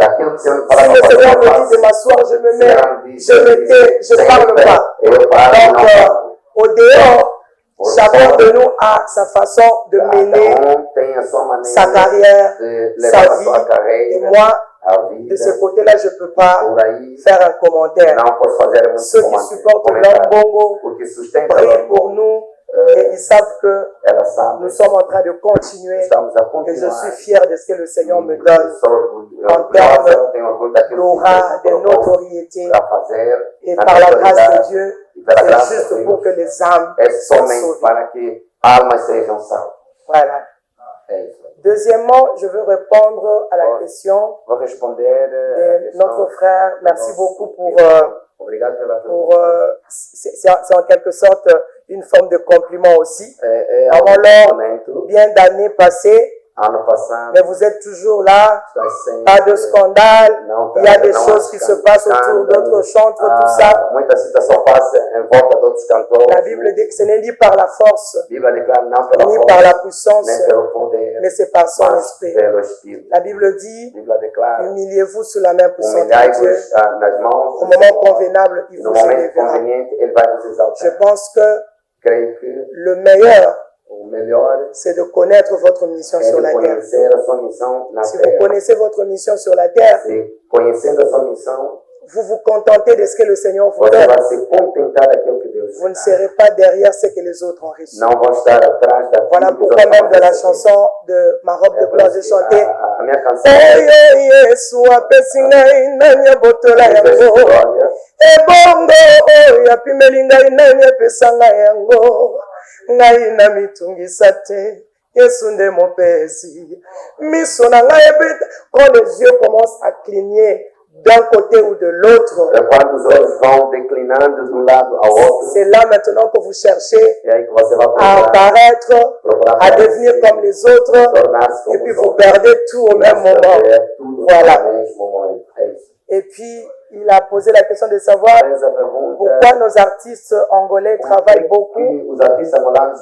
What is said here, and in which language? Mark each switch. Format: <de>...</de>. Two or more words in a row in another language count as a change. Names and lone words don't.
<pt>daquilo que o Senhor</pt> <fr>Si</fr> <pt>fala</pt> <fr>le</fr> <pt>para</pt> <fr>Seigneur</fr> <pt>fazer, eu</pt> <fr>me dit de</fr> <pt>faço.</pt> <fr>m'asseoir, je me mets, je me tais, je ne parle pas.</fr> <pt>Eu paro e</pt> <fr>Donc,</fr> <pt>não falo.</pt> <fr>au dehors, chacun de nous a sa façon de mener</fr> <pt>Cada tem a sua maneira</pt> <fr>sa carrière,</fr> <pt>de</pt> <fr>sa</fr> <pt>levar a</pt> <fr>vie.</fr> <pt>sua</pt> <fr>Et</fr> <pt>carreira,</pt> <fr>moi,</fr> <pt>a vida.</pt> <fr>de ce côté-là, je ne peux pas</fr> <pt>Por aí,</pt> <fr>faire un commentaire.</fr> <pt>não posso fazer muito</pt> <fr>Ceux qui supportent l'Ambongo</fr> <pt>porque sustenta</pt> <fr>prient pour nous et ils savent que</fr> <pt>ela sabe.</pt> <fr>nous sommes en train de continuer</fr> <pt>Estamos a</pt> <fr>et</fr> <pt>continuar.</pt> <fr>je suis fier de ce que le Seigneur me donne</fr> <pt>Sou</pt> <fr>en termes</fr> <pt>tenho orgulho daquilo</pt> <fr>d'aura,</fr> <pt>que</pt> <fr>de</fr> <pt>Deus colocou</pt> <fr>notoriété</fr> <pt>para fazer.</pt> <fr>et</fr> <pt>na</pt> <fr>par la grâce de</fr> <pt>autoridade</pt> <fr>Dieu,</fr> <pt>e pela</pt> <fr>c'est</fr> <pt>graça</pt> <fr>juste</fr> <pt>de Deus.</pt> <fr>pour que les âmes</fr> <pt>É</pt> <fr>soient</fr> <pt>somente</pt> <fr>sauvées.</fr> <pt>para que almas sejam salvas.</pt> <fr>Voilà.</fr> <pt>É isso.</pt> <fr>Deuxièmement, je veux répondre à la question</fr> <pt>Vou responder</pt> <fr>de notre frère. Merci beaucoup pour</fr> <pt>Obrigado pela</pt> <fr>c'est en quelque sorte une forme de compliment aussi. Avant Alors, bien d'années passées,</fr> <pt>ano passado,</pt> <fr>mais vous êtes toujours là,</fr> <pt>está sempre,</pt> <fr>pas de scandale,</fr> <pt>não,</pt> <fr>il y a des</fr> <pt>não</pt> <fr>choses qui se passent autour d'autres chantres, tout ça.</fr> <pt>Muita situação passa em volta de outros cantores.</pt> <fr>La Bible dit que ce n'est ni par la force,</fr> <pt>A Bíblia declara não pela</pt> <fr>ni</fr> <pt>força,</pt> <fr>par la puissance,</fr> <pt>nem pelo poder,</pt> <fr>mais c'est par son</fr> <pt>mas</pt> <fr>esprit.</fr> <pt>pelo Espírito.</pt> <fr>La Bible dit,</fr> <pt>A Bíblia declara,</pt> <fr>humiliez-vous sous la main puissante de</fr> <pt>humilhai-vos</pt> <fr>Dieu.</fr> <pt>nas mãos</pt> <fr>Au moment convenable, il</fr> <pt>no</pt> <fr>vous</fr> <pt>momento</pt> <fr>élèvera.</fr> <pt>conveniente, Ele vai vos exaltar.</pt> <fr>Je pense que</fr> <pt>Creio que</pt> <fr>le meilleur,</fr> <pt>o melhor</pt> <fr>c'est de connaître votre mission</fr> <pt>é</pt> <fr>sur</fr> <pt>de</pt> <fr>la terre.</fr> <pt>conhecer a sua missão na</pt> <fr>Si vous</fr> <pt>terra.</pt> <fr>connaissez votre mission sur la terre,</fr> <pt>Se conhecendo a sua missão,</pt> <fr>vous vous contentez de ce que le Seigneur vous</fr> <pt>você</pt> <fr>donne.</fr> <pt>vai se contentar daquilo que Deus</pt> <fr>Vous ne</fr> <pt>te dá.</pt> <fr>serez pas derrière ce que les autres ont reçu.</fr> <pt>Não vão estar atrás daquilo</pt> <fr>Voilà</fr> <pt>que os</pt> <fr>pourquoi</fr> <pt>outros</pt> <fr>même</fr> <pt>vão</pt> <fr>dans la</fr> <pt>receber.</pt> <fr>chanson de Ma robe de gloire, j'ai chanté</fr> <pt>A minha canção</pt> <ln>Oyo Yesu apesi ngai nani abotola yango ebongo oyo apimeli ngai nani apesa ngai yango ngai na mitungisa te Yesu nde mopesi miso na ngai ebeta.</ln> <fr>Quand les yeux commencent à cligner d'un côté ou de l'autre,</fr> <pt>quando os olhos vão declinando de um lado ao outro,</pt> <fr>c'est là maintenant que vous cherchez</fr> <pt>e aí que você vai</pt> <fr>à apparaître,</fr> <pt>procurar</pt> <fr>à devenir comme les autres,</fr> <pt>tornar-se</pt> <fr>et</fr> <pt>como</pt> <fr>puis</fr> <pt>os</pt> <fr>vous</fr> <pt>outros.</pt> <fr>perdez tout au même moment.</fr> <pt>Tudo</pt> <fr>Voilà.</fr> <pt>no mesmo momento. É isso.</pt> <fr>Et puis, il a posé la question de savoir</fr> <pt>Fez a pergunta</pt> <fr>pourquoi nos artistes angolais travaillent beaucoup,</fr> <pt>que os artistas angolanos</pt>